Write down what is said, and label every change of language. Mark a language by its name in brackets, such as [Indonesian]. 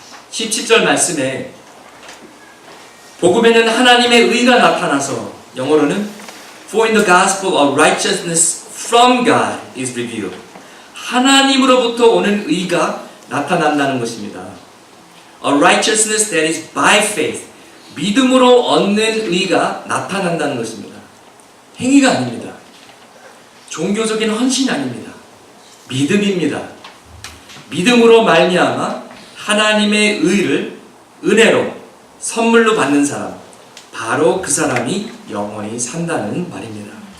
[Korean] 17절 말씀에 복음에는 하나님의 의가 나타나서, 영어로는 [English] For in the gospel of righteousness from God is revealed. [Korean] 하나님으로부터 오는 의가 나타난다는 것입니다. [English] A righteousness that is by faith. [Korean] 믿음으로 얻는 의가 나타난다는 것입니다. 행위가 아닙니다. 종교적인 헌신이 아닙니다. 믿음입니다. 믿음으로 말미암아 하나님의 의를 은혜로 선물로 받는 사람, 바로 그 사람이 영원히 산다는 말입니다.